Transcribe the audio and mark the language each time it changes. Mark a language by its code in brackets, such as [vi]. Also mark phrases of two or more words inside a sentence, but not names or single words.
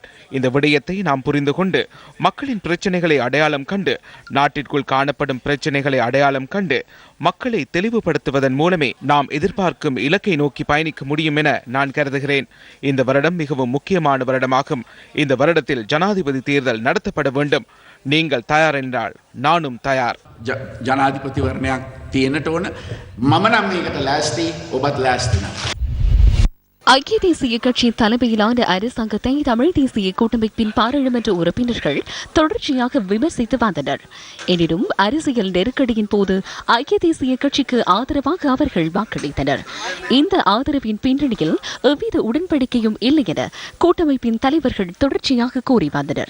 [ta] இந்த விடயத்தை நாம் புரிந்து கொண்டு மக்களின் பிரச்சனைகளை அடையாளம் கண்டு நாட்டிற்குள் காணப்படும் பிரச்சனைகளை அடையாளம் கண்டு மக்களை தெளிவுபடுத்துவதன் மூலமே நாம் எதிர்பார்க்கும் இலக்கை நோக்கி பயணிக்க முடியும் என நான் கருதுகிறேன். இந்த வருடம் மிகவும் முக்கியமான வருடமாகும். இந்த வருடத்தில் ஜனாதிபதி தேர்தல் நடத்தப்பட வேண்டும். நீங்கள் தயார் என்றால் நானும் தயார். [si] ජනාධිපතිවරණයක් තියෙනට ඕන. මම නම් මේකට ලෑස්ති, ඔබත් ලෑස්ති නම්. [ta] ஐக்கிய தேசிய கட்சியின் தலைமையிலான அரசாங்கத்தை தமிழ் தேசிய கூட்டமைப்பின் பாராளுமன்ற உறுப்பினர்கள் தொடர்ச்சியாக விமர்சித்து வந்தனர். எனினும் அரசியல் நெருக்கடியின் போது ஐக்கிய தேசிய கட்சிக்கு ஆதரவாக அவர்கள் வாக்களித்தனர். இந்த ஆதரவின் பின்னணியில் எவ்வித உடன்படிக்கையும் இல்லை என கூட்டமைப்பின் தலைவர்கள் தொடர்ச்சியாக கூறி வந்தனர்.